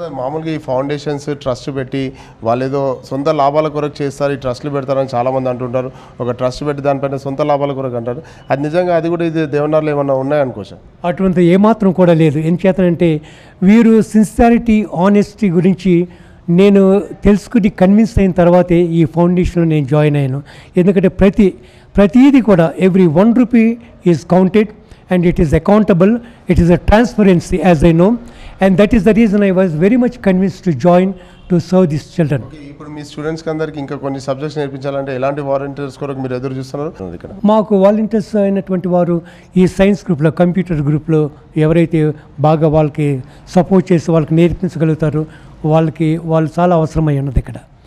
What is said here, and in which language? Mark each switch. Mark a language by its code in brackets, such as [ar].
[te] మామూలుగా ఈ foundations trust పెట్టి వాళ్ళు ఏదో సొంత లాభాల కొరకు చేస్తారు, ఈ ట్రస్ట్లు పెడతారని చాలామంది అంటుంటారు. ఒక ట్రస్ట్ పెట్టి దానిపైన సొంత లాభాల కొరకు అంటారు. అది నిజంగా అది కూడా ఇది దేవనార్లో ఏమన్నా ఉన్నాయనుకోవచ్చు? అటువంటి ఏమాత్రం కూడా లేదు. ఏం చేతనంటే వీరు సిన్సియారిటీ, ఆనెస్టీ గురించి నేను తెలుసుకుని కన్విన్స్ అయిన తర్వాతే ఈ ఫౌండేషన్లో నేను జాయిన్ అయ్యాను. ఎందుకంటే ప్రతిదీ కూడా [en] Every 1 rupee is counted and it is accountable, it is a transparency as I know, and that is the reason I was very much convinced to join to serve these children. [te] ఇప్పుడు మీ స్టూడెంట్స్కి అందరికి ఇంకా కొన్ని subjects నేర్పించాలంటే ఎలాంటి volunteers కొరకు మీరు ఎదురు చూస్తున్నారు? ఇక్కడ మాకు వాలంటీర్స్ అయినటువంటి వారు ఈ సైన్స్ గ్రూప్లో, కంప్యూటర్ గ్రూప్లో ఎవరైతే బాగా వాళ్ళకి సపోర్ట్ చేసి వాళ్ళకి నేర్పించగలుగుతారో వాళ్ళు చాలా అవసరమై ఉన్నది ఇక్కడ.